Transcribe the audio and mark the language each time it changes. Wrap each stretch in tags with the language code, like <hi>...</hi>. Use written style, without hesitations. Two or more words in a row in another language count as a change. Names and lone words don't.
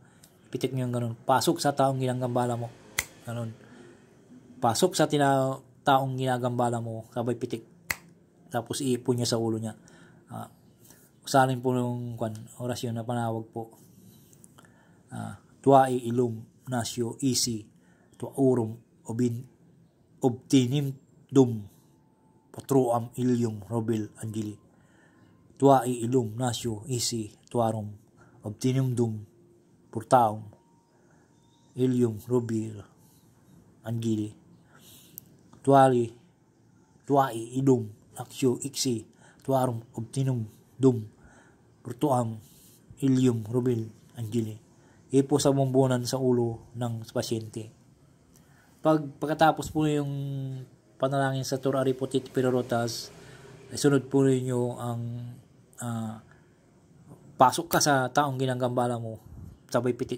<tl>Ipitik nyo yung ganun. Pasok sa taong ginagambala mo. Ganun. Pasok sa taong ginagambala mo. Sabay pitik. Tapos iipon niya sa ulo niya. Usalin po yung orasyon na panawag po.</tl> <la>Tuai ilum nasyo isi. Tuaurum obtinim dum. Patruam ilyum robil angeli. Tuai ilum nasyo isi tuarum obtinum dum purtaum ilyum robil Angili, Tuai, Idum, Laksyo, Iksi, Tuarum, Obtinum, Dum, Purtuam, Ilium, Rubil, Angili.</la> <tl>Ipo sa bumbunan sa ulo ng pasyente. Pagkatapos po yung panalangin sa Tur Aripotit Perotas, sunod po ninyo ang pasok ka sa taong ginagambala mo, sabay pitik.</tl>